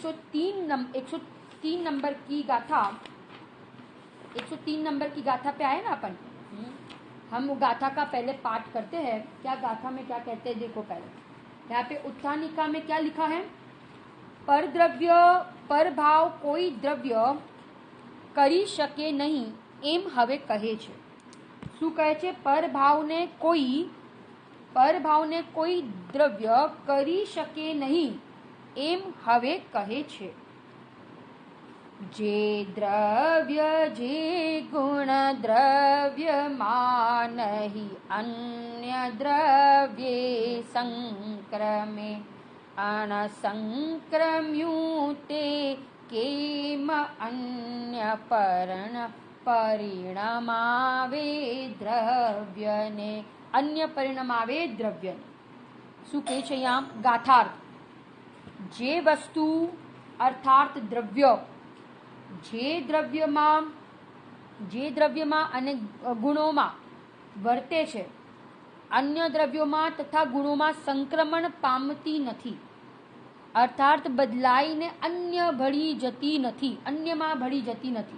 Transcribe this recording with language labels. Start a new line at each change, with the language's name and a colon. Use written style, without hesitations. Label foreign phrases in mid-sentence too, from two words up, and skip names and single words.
Hindi: 103 नंबर की गाथा, 103 नंबर की गाथा पे आए ना अपन। हम गाथा का पहले पाठ करते हैं। क्या गाथा में क्या कहते हैं देखो पहले। यहाँ पे उत्थानिका में क्या लिखा है?
Gujarati: પર દ્રવ્ય પર ભાવ કોઈ દ્રવ્ય કરી શકે નહીં એમ હવે કહે છે। શું કહે છે? પર ભાવને કોઈ દ્રવ્ય કરી શકે નહીં એમ હવે કહે છે। જે દ્રવ્ય જે ગુણ દ્રવ્ય માનહિ અન્ય દ્રવ્યે સંક્રમે અનસંક્રમ્યૂતે કેમ અન્ય પરિણમાવે દ્રવ્યને। અન્ય પરિણમાવે દ્રવ્યને શું કહે છે અહીંયા? ગાથાર્થ જે વસ્તુ અર્થાત દ્રવ્ય, જે દ્રવ્યમાં અને ગુણોમાં વર્તે છે, અન્ય દ્રવ્યોમાં તથા ગુણોમાં સંક્રમણ પામતી નથી, અર્થાત બદલાઈને અન્યમાં ભળી જતી નથી।